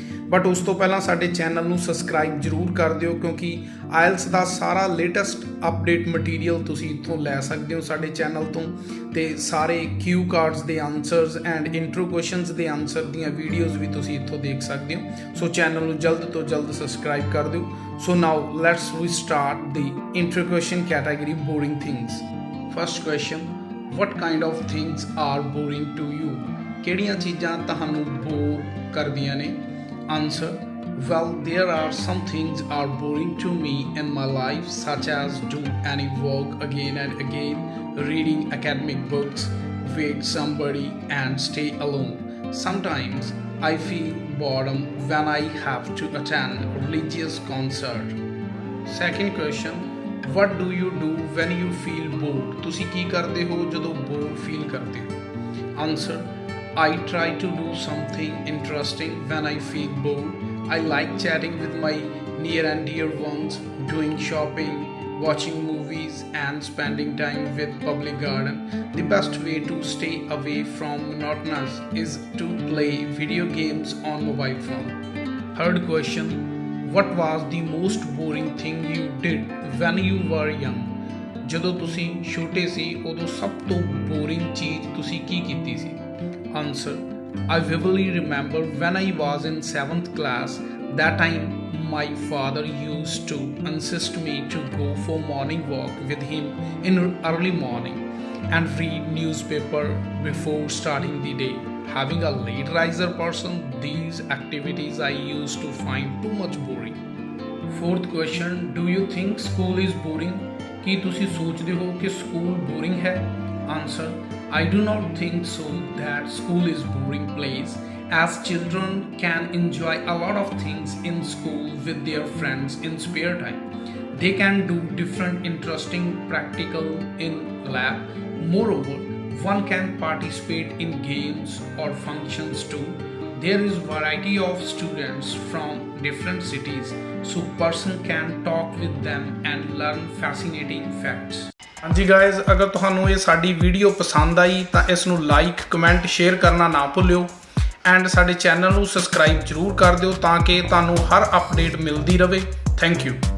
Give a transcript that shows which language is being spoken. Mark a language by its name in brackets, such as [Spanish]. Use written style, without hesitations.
[Punjabi] But ਉਸ ਤੋਂ ਪਹਿਲਾਂ ਸਾਡੇ ਚੈਨਲ ਨੂੰ ਸਬਸਕ੍ਰਾਈਬ ਜ਼ਰੂਰ ਕਰ ਦਿਓ ਕਿਉਂਕਿ ਆਇਲਸ ਦਾ ਸਾਰਾ ਲੇਟੈਸਟ ਅਪਡੇਟ ਮਟੀਰੀਅਲ ਤੁਸੀਂ ਇੱਥੋਂ ਲੈ ਸਕਦੇ ਹੋ ਸਾਡੇ ਚੈਨਲ ਤੋਂ, ਤੇ ਸਾਰੇ ਕਿਊ ਕਾਰਡਸ ਦੇ ਆਨਸਰਸ ਐਂਡ ਇੰਟਰੋ ਕੁਐਸਚਨਸ ਦੇ ਆਨਸਰ ਦੀਆਂ ਵੀਡੀਓਜ਼ ਵੀ ਤੁਸੀਂ ਇੱਥੋਂ ਦੇਖ ਸਕਦੇ ਹੋ। ਸੋ ਚੈਨਲ ਨੂੰ ਜਲਦ ਤੋਂ ਜਲਦ ਸਬਸਕ੍ਰਾਈਬ ਕਰ ਦਿਓ। [English] So now let's we start the intro question category boring things। First question, what kind of things are boring to you? [Punjabi] ਕਿਹੜੀਆਂ ਚੀਜ਼ਾਂ ਤੁਹਾਨੂੰ ਬੋਰ ਕਰਦੀਆਂ ਨੇ? [English] Answer, well, there are some things are boring to me in my life, such as do any work again and again, reading academic books, wait somebody and stay alone. Sometimes I feel boredom when I have to attend a religious concert. Second question, what do you do when you feel bored? [Punjabi] ਤੁਸੀਂ ਕੀ ਕਰਦੇ ਹੋ ਜਦੋਂ [English] bored feel [Punjabi] ਕਰਦੇ ਹੋ? [English] Answer, I try to do something interesting when I feel bored. I like chatting with my near and dear ones, doing shopping, watching movies and spending time with public garden. The best way to stay away from monotonous is to play video games on mobile phone. Third question, what was the most boring thing you did when you were young? [Punjabi] ਜਦੋਂ ਤੁਸੀਂ ਛੋਟੇ ਸੀ ਉਦੋਂ ਸਭ ਤੋਂ boring ਚੀਜ਼ ਤੁਸੀਂ ਕੀ ਕੀਤੀ ਸੀ? [English] Answer, I vividly remember when I was in 7th class. That time my father used to insist me to go for morning walk with him in early morning and read newspaper before starting the day. Having a late riser person, these activities I used to find too much boring. Fourth question, do you think school is boring? [Punjabi] ਕੀ ਤੁਸੀਂ ਸੋਚਦੇ ਹੋ ਕਿ school boring ਹੈ? [English] Answer, I do not think so that school is boring place, as children can enjoy a lot of things in school with their friends in spare time. They can do different interesting practical in lab. Moreover, one can participate in games or functions too. There is variety of students from different cities, so person can talk with them and learn fascinating facts. [Punjabi] ਹਾਂਜੀ guys, ਅਗਰ ਤੁਹਾਨੂੰ ਇਹ ਸਾਡੀ video ਪਸੰਦ ਆਈ ਤਾਂ ਇਸ ਨੂੰ like, comment, share ਕਰਨਾ ਨਾ ਭੁੱਲਿਓ ਐਂਡ ਸਾਡੇ ਚੈਨਲ ਨੂੰ ਸਬਸਕ੍ਰਾਈਬ ਜ਼ਰੂਰ ਕਰ ਦਿਓ ਤਾਂ ਕਿ ਤੁਹਾਨੂੰ ਹਰ ਅਪਡੇਟ ਮਿਲਦੀ ਰਹੇ। Thank you.